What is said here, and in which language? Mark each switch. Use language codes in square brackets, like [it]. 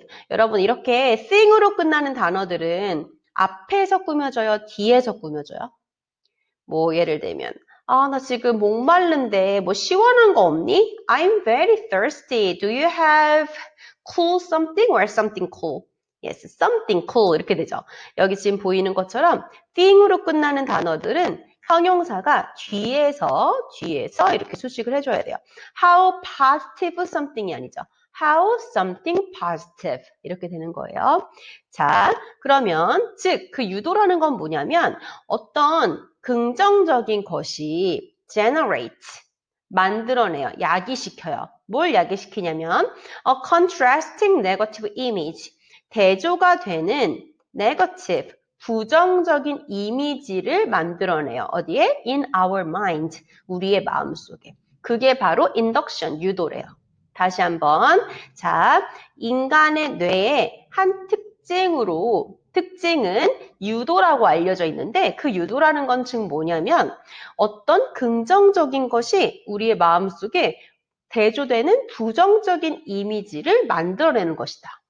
[ko] 여러분 이렇게 thing으로 끝나는 단어들은 앞에서 꾸며져요, 뒤에서 꾸며져요? 예를 들면 나 지금 목마른데 시원한 거 없니? [en] I'm very thirsty. Do you have cool something or something cool? Yes, something cool [ko] 이렇게 되죠. 여기 지금 보이는 것처럼 thing으로 끝나는 단어들은 형용사가 뒤에서 이렇게 수식을 해줘야 돼요. [en] How positive something이 [ko] 아니죠. [en] How something positive [ko] 이렇게 되는 거예요. 자, 그러면 즉 그 유도라는 건 뭐냐면 어떤 긍정적인 것이 generate, 만들어내요. 야기시켜요. 뭘 야기시키냐면 [en] a contrasting negative image, [ko] 대조가 되는 negative, 부정적인 이미지를 만들어내요. 어디에? [en] In our mind, [ko] 우리의 마음속에. 그게 바로 induction, 유도래요. 다시 한번. 자, 인간의 뇌의 한 특징은 유도라고 알려져 있는데 그 유도라는 건 즉 뭐냐면 어떤 긍정적인 것이 우리의 마음속에 대조되는 부정적인 이미지를 만들어내는 것이다.